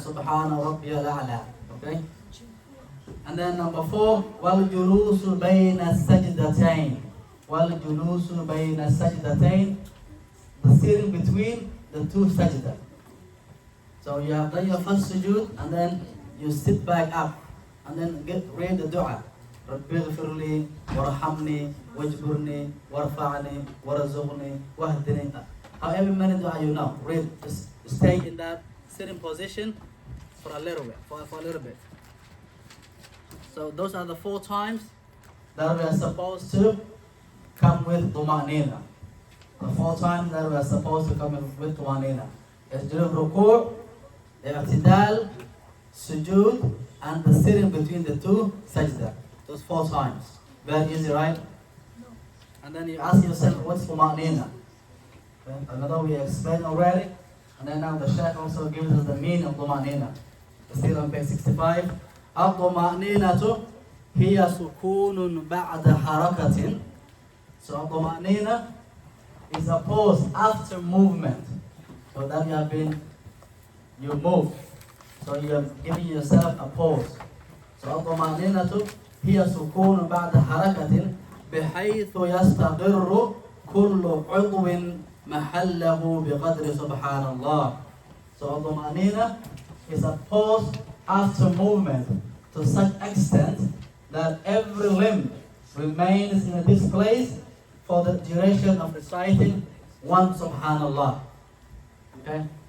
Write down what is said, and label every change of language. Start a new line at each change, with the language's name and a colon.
Arabic: Subhana rabbiyal a'la.
English: Okay? And then number 4,
Arabic: wal julusu bayna sajdatayn. Wal julusu bayna sajdatayn.
English: The sitting between the 2 sajda. So you have done your first sujood, and then you sit back up, and then read the dua.
Arabic: رب اغفر لي وارحمني واجبرني وارفعني وارزقني واهدني.
English: However many dua you know, read. Just stay in that sitting position for a little bit. For a little bit. So those are the 4 times that we are supposed to come with tumanina. The 4 times that we are supposed to come with tumanina. It's during ruku', i'tidal, sujood, and the sitting between the 2 sajda. Those 4 times. Very easy, right? No. And then you ask yourself, what's tumanina? Okay? Another we explained already. And then now the Shaykh also gives us the meaning of tumanina. Still on page 65.
Arabic: الطمأنينة هي سكون بعد حركة.
English: So الطمأنينة is a pause after movement. So that you move. So you are giving yourself a pause.
Arabic: So الطمأنينة هي سكون بعد حركة بحيث يستقر كل عضو محله بقدر سبحان الله.
English: So الطمأنينة is a pause after movement to such extent that every limb remains in this place for the duration of reciting one Subhanallah. Okay?